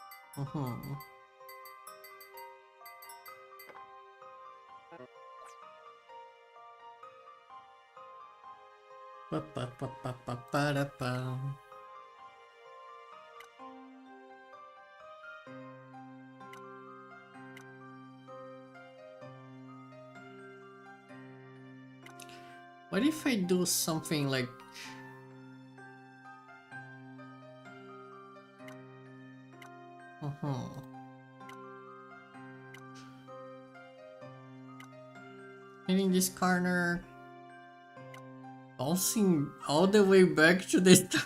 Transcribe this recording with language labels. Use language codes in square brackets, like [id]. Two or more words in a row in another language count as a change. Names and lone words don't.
[en] Mhm. Pa-pa-pa-pa-pa-pa-da-pa. What if I do something like... In this corner, bouncing all the way back to the start.